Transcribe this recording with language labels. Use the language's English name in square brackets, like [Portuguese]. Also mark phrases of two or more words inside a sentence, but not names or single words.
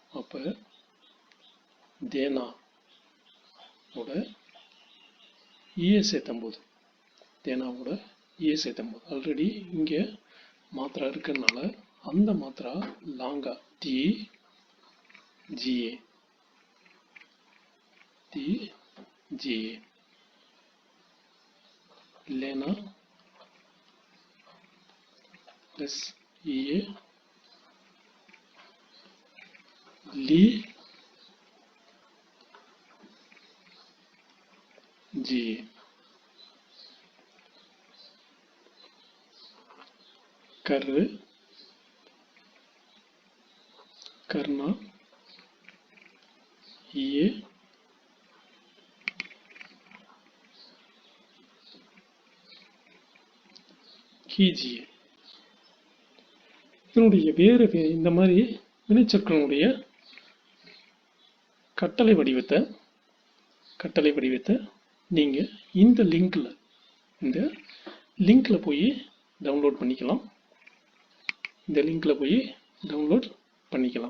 [Tamil] அப்ப தேனா ஓட ஈஏ சேர்த்தும் போது, தேனாவோட ஈஏ சேர்த்தும் போது, ஆல்ரெடி இங்கே மாத்திரா இருக்கிறதுனால அந்த மாத்திரா லாங்கா டி ஜிஏ, டி ஜிஏ. [Hindi] लेना प्लस ये ली जी. कर, करना, ये कीजिए. [Tamil] இதனுடைய வேறு இந்த மாதிரி வினைச்சொற்களுடைய கட்டளை வடிவத்தை நீங்க இந்த லிங்க்ல போய் டவுன்லோட் பண்ணிக்கலாம்.